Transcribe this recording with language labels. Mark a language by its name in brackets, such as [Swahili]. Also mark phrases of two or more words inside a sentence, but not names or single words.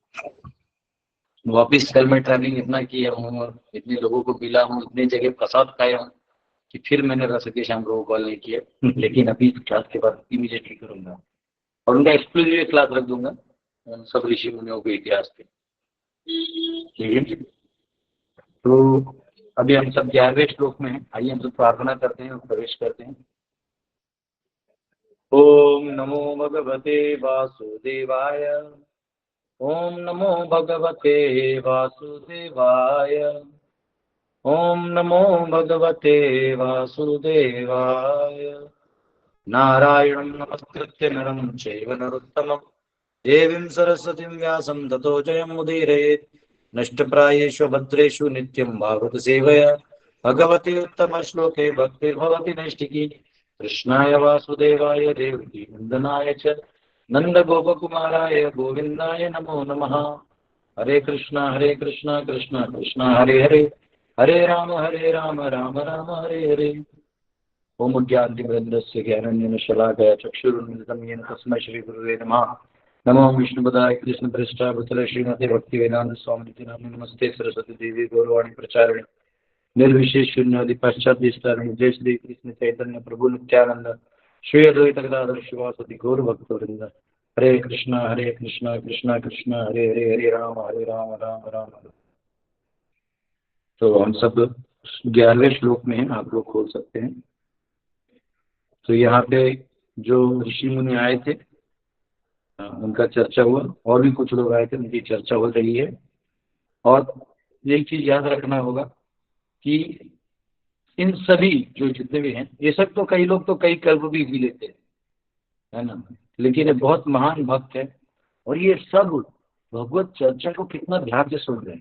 [Hindi] वापिस कल मैं ट्रैवलिंग इतना किया हूँ और इतने लोगों को मिला हूँ, इतने जगह प्रसाद खाया हूँ कि फिर मैंने रस के शाम लोगों को कॉल नहीं किया। लेकिन अभी क्लास के बाद इमीडिएटली करूंगा और उनका एक्सक्लूसिव क्लास रख दूंगा उन सब ऋषि मुनियों के इतिहास पे। ठीक है। तो अभी हम सब 11वें श्लोक में हैं। आइए हम सब प्रार्थना करते हैं और प्रवेश करते हैं। [Sanskrit] ओम नमो भगवते वासुदेवाय। ओम नमो भगवते वासुदेवाय। ओम नमो भगवते वासुदेवाय। नारायणं नमस्कृत्य नरं चैव नरोत्तमं देवीं सरस्वतीं व्यासं ततो जयमुदीरयेत्। नष्टप्रायेषु भद्रेषु नित्यं भागवत सेवया भगवती उत्तमश्लोके भक्तिर्भवति नैष्टिकी। कृष्णाय वासुदेवाय देवकी नन्दनाय च नन्दगोपकुमाराय गोविन्दाय नमो नमः। हरे कृष्णा कृष्णा कृष्णा हरे हरे, हरे राम राम राम हरे हरे। ओम ज्ञानतिमिरन्दस्य ज्ञानाञ्जनशलाकया चक्षुरुन्मिलितं येन तस्मै श्रीगुरुवे नमः। नमो विष्णुपदाय कृष्णप्रेष्ठाय भूतले श्रीमते भक्तिवेदान्त स्वामिनिति नामिने नमस्ते सरस्वती देवी गौरवाणी प्रचारिणे निर्विशेष शून्यादि पाश्चात्य स्थान जय श्री कृष्ण चैतन्य प्रभु नित्यानंद श्री अद्वैत गदाधर शिवासदि गौर भक्तवृंद। हरे कृष्णा कृष्णा कृष्णा हरे हरे, हरे राम राम राम हरे। [Hindi] तो हम सब 11वें श्लोक में हैं, आप लोग खोल सकते हैं। तो यहाँ पे जो ऋषि मुनि आए थे उनका चर्चा हुआ, और भी कुछ लोग आए थे, उनकी चर्चा हो रही है। और एक चीज याद रखना होगा कि इन सभी जो जितने भी हैं, ये सब तो कई लोग तो कई कल्प भी लेते हैं, है ना, लेकिन ये बहुत महान भक्त है और ये सब भगवत चर्चा को कितना ध्यान से सुन रहे हैं।